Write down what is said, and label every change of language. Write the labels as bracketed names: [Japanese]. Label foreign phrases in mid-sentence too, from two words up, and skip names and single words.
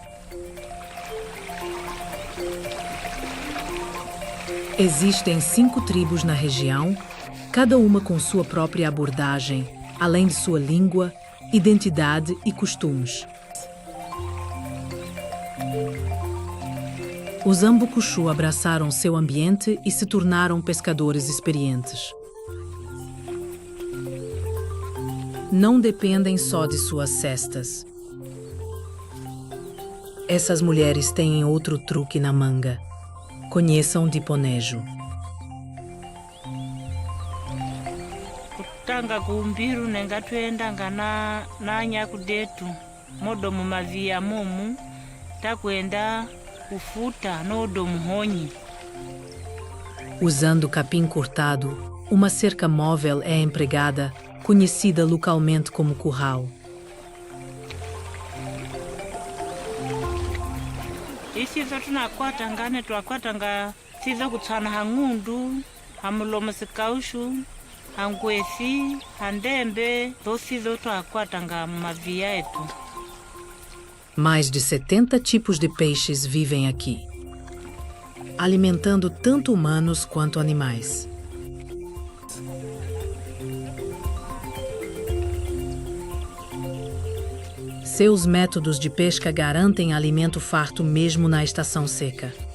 [Portuguese] Existem 5 tribos na região, cada uma com sua própria abordagem, além de sua língua, identidade e costumes. Os Ambucuchu abraçaram seu ambiente e se tornaram pescadores experientes. Não dependem só de suas cestas. Essas mulheres têm outro truque na manga. Conheçam Diponejo. [Mbukushu] Kutanga kumbiru nengatwendanga na nyakudetu modo mumavia mumu takwenda kufuta nodo muhonyi. [Portuguese] Usando capim cortado, uma cerca móvel é empregada, conhecida localmente como curral. [Mbukushu] Isizo tunakwatanga ne twakwatanga sizo kutsana hangundu hamulomo sikaushu hangwesi handembe dosizo twakwatanga mumavia etu. [Portuguese] Mais de 70 tipos de peixes vivem aqui, alimentando tanto humanos quanto animais. Seus métodos de pesca garantem alimento farto mesmo na estação seca.